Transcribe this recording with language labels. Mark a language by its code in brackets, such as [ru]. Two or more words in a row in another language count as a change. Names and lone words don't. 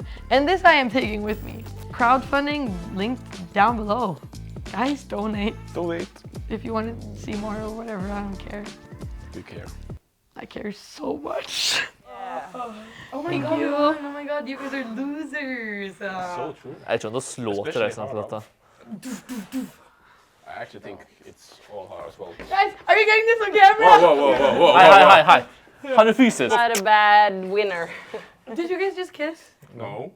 [en] And this I am taking with me. Crowdfunding linked down below. Guys, donate. Donate. If you want to see more or whatever, I don't care. You care. I care so much. Yeah. Oh my god, oh my god, you guys are losers. So true. [no] Jeg tror ikke å slå til deg snart, Lotta. [en] I actually think it's all hard as well. Guys, are you getting this on camera? Whoa. [no] Hei. Han er fysisk. [en] Not a bad winner. Did you guys just kiss? No.